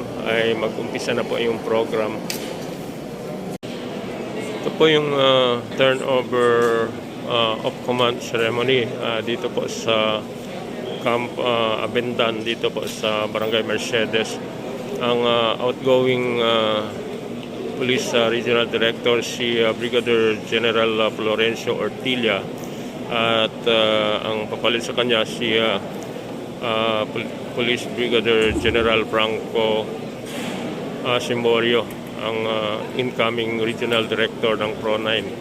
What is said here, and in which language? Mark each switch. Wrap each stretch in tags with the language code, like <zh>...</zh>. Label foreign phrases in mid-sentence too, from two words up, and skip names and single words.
<tl>ay mag-umpisa na po yung program. Ito po yung</tl> <en>turnover of command ceremony</en> <tl>dito po sa Camp Abendan, dito po sa Barangay Mercedes. Ang outgoing Police Regional Director si Brigadier General Florencio Ortilla, at ang papalit sa kanya si Police Brigadier General Franco Simborio, ang incoming Regional Director ng PRO9.</tl>